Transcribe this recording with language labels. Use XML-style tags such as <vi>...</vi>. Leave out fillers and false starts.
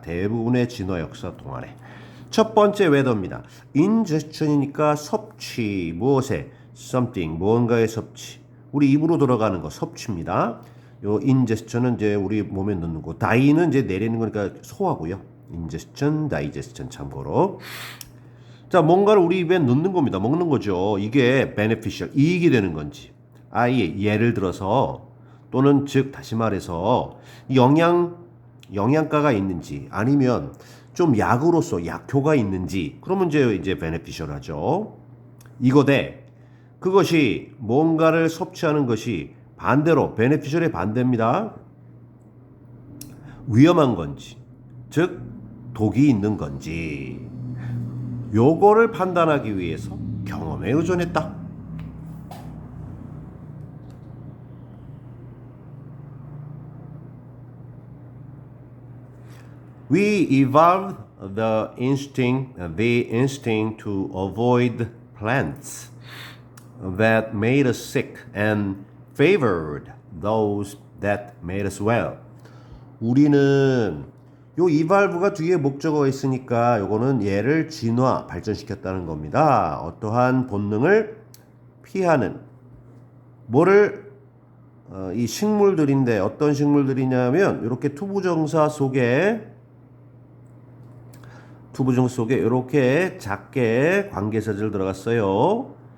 <ko>대부분의 진화 역사 동안에. 첫 번째 whether입니다. ingestion이니까 섭취, 무엇에? something, 무언가의 섭취. 우리 입으로 들어가는 거 섭취입니다. 요 ingestion은 이제 우리 몸에 넣는 거. die는 이제 내리는 거니까 소화고요. ingestion, digestion 참고로. 자, 뭔가를 우리 입에 넣는 겁니다. 먹는 거죠. 이게 beneficial, 이익이 되는 건지. 아예 예를 들어서 또는 즉 다시 말해서 영양가가 있는지 아니면 좀 약으로서 약효가 있는지 그러면 이제 beneficial하죠. 이거대 그것이 뭔가를 섭취하는 것이 반대로 beneficial의 반대입니다. 위험한 건지 즉 독이 있는 건지 요거를 판단하기 위해서 경험에 의존했다.</ko> <en>We evolved the instinct to avoid plants that made us sick and favored those that made us well.</en> <ko>우리는 요 evolve가 뒤에 목적어가 있으니까 요거는 얘를 진화, 발전시켰다는 겁니다. 어떠한 본능을 피하는 뭐를 이 식물들인데 어떤 식물들이냐면 이렇게 투부정사 속에 이렇게 작게 관계사절 들어갔어요.</ko>